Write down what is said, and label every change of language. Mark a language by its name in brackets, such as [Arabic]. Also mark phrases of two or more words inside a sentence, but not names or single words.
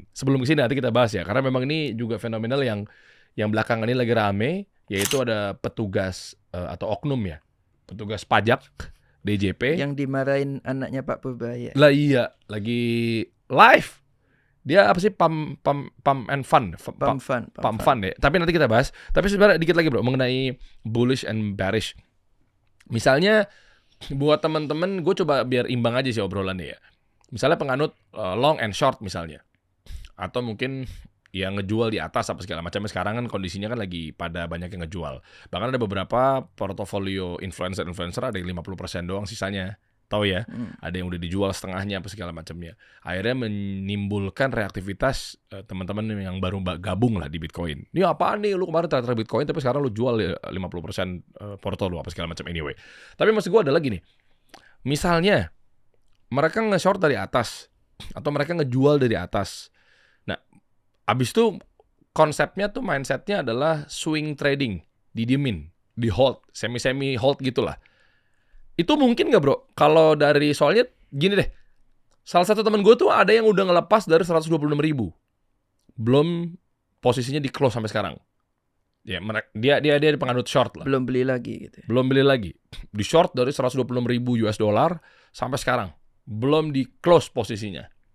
[Indonesian] Sebelum kesini nanti kita bahas ya, karena memang ini juga fenomenal yang belakangan ini lagi rame, yaitu ada petugas atau oknum ya, petugas pajak DJP yang dimarahin anaknya Pak Purbaya. Lah iya, lagi live. Dia apa sih [English] pump and fun. Pump fun [Indonesian] ya. Tapi nanti kita bahas. Tapi sebenarnya dikit lagi bro mengenai [English] bullish and bearish. [Indonesian] Misalnya buat teman-teman, gue coba biar imbang aja sih obrolannya ya. Misalnya penganut [English] long and short [Indonesian] misalnya, atau mungkin yang ngejual di atas apa segala macamnya. Sekarang kan kondisinya kan lagi pada banyak yang ngejual. Bahkan ada beberapa portofolio influencer ada yang 50% doang sisanya. Tahu ya? Ada yang udah dijual setengahnya apa segala macamnya. Akhirnya menimbulkan reaktivitas teman-teman yang baru gabung lah di Bitcoin. Ini apaan nih? Lu kemarin ternyata Bitcoin tapi sekarang lu jual 50% porto lu apa segala macam anyway. Tapi maksud gue adalah gini. Misalnya mereka nge-short dari atas atau mereka ngejual dari atas. Abis itu konsepnya tuh mindsetnya adalah [English] swing trading, [Indonesian] didiemin, di hold, semi hold gitulah. Itu mungkin nggak bro? Kalau dari soalnya gini deh, salah satu teman gue tuh ada yang udah ngelepas dari 126 ribu, belum posisinya di close sampai sekarang. Ya dia penganut short lah. Belum beli lagi gitu. Belum beli lagi, di short dari 126 ribu [English] US dollar [Indonesian] sampai sekarang, belum di close posisinya.